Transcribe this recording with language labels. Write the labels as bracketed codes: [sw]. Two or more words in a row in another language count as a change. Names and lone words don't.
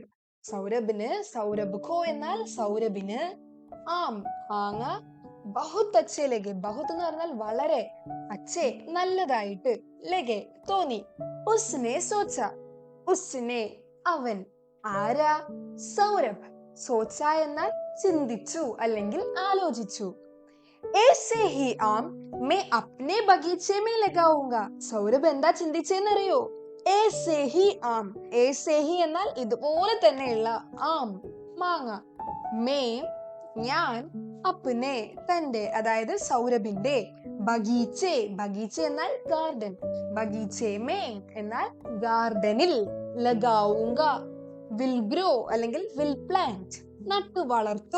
[ml] സൗരഭിന്, സൗരഭ് ഖോ എന്നാൽ സൗരഭിന്, ആം മാങ്ങ, [hi] बहुत अच्छे लगे, [ml] ബഹുത് എന്ന് പറഞ്ഞാൽ വളരെ, അച്ഛേ നല്ലതായിട്ട്, ലഗേ തോന്നി. [hi] उसने सोचा, उसने [ml] അവൻ, ആരാ? സൗരഭ്. സോച്ച എന്നാൽ ചിന്തിച്ചു അല്ലെങ്കിൽ ആലോചിച്ചു. [hi] ऐसे ही आम मैं अपने बगीचे में लगाऊंगा. [ml] സൗരഭ് എന്താ ചിന്തിച്ചെന്നറിയോ? [hi] ऐसे ही आम, ऐसे ही [ml] എന്നാൽ ഇതുപോലെ തന്നെയുള്ള, ആം മാങ്ങ, മേ ഞാൻ, അപ്നെ തന്റെ, അതായത് സൗരഭിന്റെ, ബഗീച്ചെ, ബഗീച്ചെ എന്നാൽ ഗാർഡൻ, [hi] बगीचे में [ml] എന്നാൽ ഗാർഡനിൽ, ലഗാവുങ്ക [en] will grow [ml] അല്ലെങ്കിൽ [en] will plant [ml] നട്ടു വളർത്തും.